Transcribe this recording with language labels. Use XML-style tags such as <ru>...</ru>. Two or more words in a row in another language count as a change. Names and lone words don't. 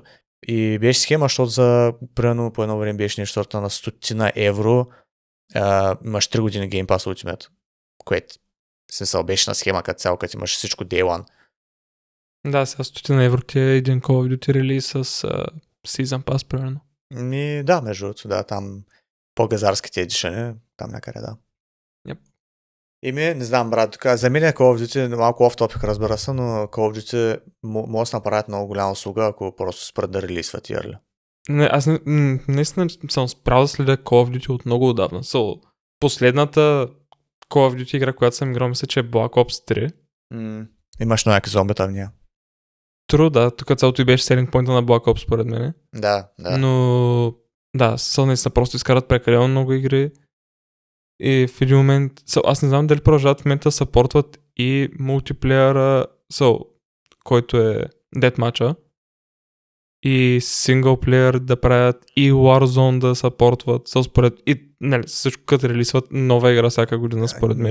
<bg>И беше схема, защото примерно по едно време беше нещо сорта на 100 евро, имаш 3 години Game Pass Ultimate, което смисъл беше на схема като цяло, като имаш всичко</bg> <en>Day One.</en> <bg>Да, сега 100 евро ти е един Call of Duty релиз с</bg> <en>Season Pass,</en> <bg>примерно. Да, между другото, да, там по-газарските едишъни, там някъде, да. Yep. Не знам, брат, така, за мен е Call of Duty, малко off-topic, разбира се, но Call of Duty може да се направят много голяма услуга, ако просто спрат да релизват и Не, аз наистина съм спрял да следя Call of Duty от много отдавна. Последната Call of Duty игра, която съм играл, мисля, че е Black Ops 3. Имаш някакви зомбита в нея. True, да, тук цялото и беше</bg> <en>selling point</en> <bg>на Black Ops, според мен. Да. Но, да, наистина просто изкарат прекалено много игри. И в един момент, аз не знам дали продължават в момента да съпортват и мултиплеера, който е Deathmatch-а, и синглплеер да правят, и Warzone да съпортват, и също като релисват нова игра всяка година, според мен.</bg>